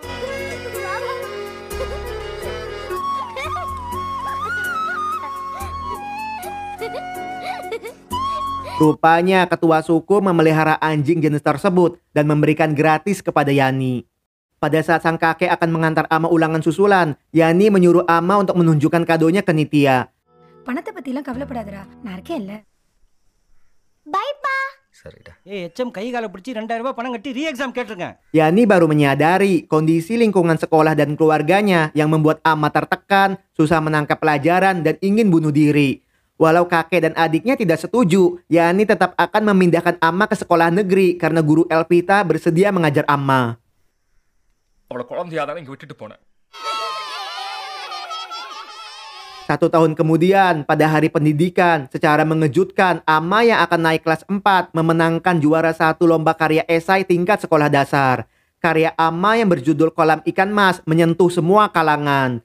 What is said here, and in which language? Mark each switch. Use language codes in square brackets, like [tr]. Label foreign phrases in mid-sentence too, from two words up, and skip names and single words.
[id] Rupanya ketua suku memelihara anjing jenis tersebut dan memberikan gratis kepada Yani. Pada saat sang kakek akan mengantar Ama ulangan susulan, Yani menyuruh Ama untuk menunjukkan kadonya ke Nitya. [ta] பணத்தை பத்திலாம் கவலைப்படாதடா நான் இருக்கேன்ல. [en] Bye, Pa. [ta] சரிடா. HM கை காலை பிடிச்சி 2000 ரூபாய் பணம் கட்டி [en] re exam [ta] கேட்டிருக்கேன். [id] Yani baru menyadari kondisi lingkungan sekolah dan keluarganya yang membuat Ama tertekan, susah menangkap pelajaran, dan ingin bunuh diri. Walau kakek dan adiknya tidak setuju, Yani tetap akan memindahkan Ama ke sekolah negeri karena guru Elvita bersedia mengajar Ama. [ta] அவளை குழந்தையாதானே இங்க விட்டுட்டு போனேன். [id] 1 tahun kemudian, pada hari pendidikan, secara mengejutkan, Ama yang akan naik kelas 4 memenangkan juara 1 lomba karya esai tingkat sekolah dasar. Karya Ama yang berjudul Kolam Ikan Mas menyentuh semua kalangan.